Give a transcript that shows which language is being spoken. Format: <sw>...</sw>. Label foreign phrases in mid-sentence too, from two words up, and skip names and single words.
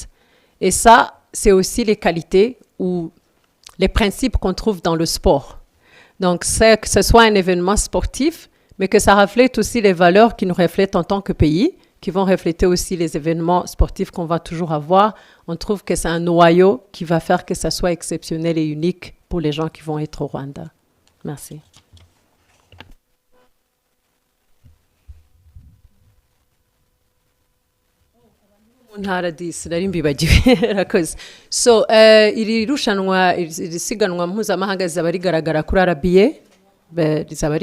<fr>Et ça, c'est aussi les qualités ou les principes qu'on trouve dans le sport. Donc, que ce soit un événement sportif, mais que ça reflète aussi les valeurs qui nous reflètent en tant que pays, qui vont refléter aussi les événements sportifs qu'on va toujours avoir. On trouve que c'est un noyau qui va faire que ça soit exceptionnel et unique pour les gens qui vont être au Rwanda. Merci.</fr> <rw>So iri rushanwa iri siganwa mpuzamahanga rizaba rigaragara kuri RBA, rizaba</rw>